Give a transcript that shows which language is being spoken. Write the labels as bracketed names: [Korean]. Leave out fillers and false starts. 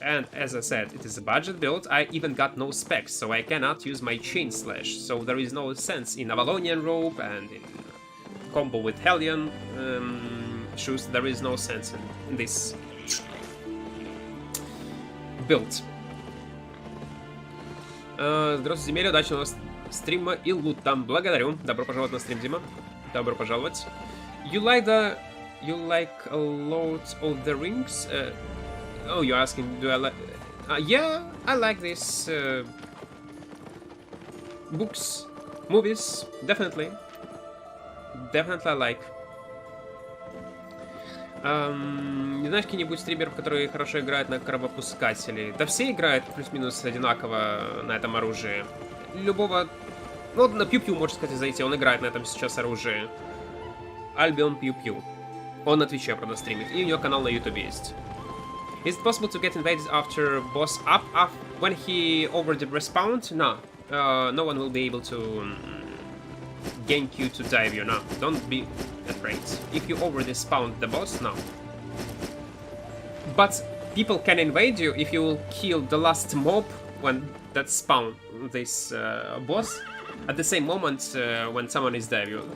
[English] And as I said, it is a budget build. I even got no specs, so I cannot use my Chain Slash. So there is no sense in Avalonian Rope and in combo with Hellion shoes. There is no sense in this build. [Russian] Здравствуйте, Земель, удачного стрима и лута. Благодарю. Добро пожаловать на стрим, Дима. Добро пожаловать. You like a lot of the rings? Oh, you're asking, do I like... yeah, I like this books, movies, definitely. Definitely I like. Не знаешь какие-нибудь стримеров, которые хорошо играют на кровопускателе? Да все играют плюс-минус одинаково на этом оружии. Любого... Ну, на PvP, можно сказать, зайти, он играет на этом сейчас оружии. Альбион PvP. Он на твиче, правда, стримит. И у него канал на YouTube есть. [English] Is it possible to get invaded after boss up when he already respawned? No. No one will be able to gank you to dive you, no. Don't be afraid. If you already spawned the boss, no. But people can invade you if you will kill the last mob when that spawn this boss at the same moment when someone is dive you.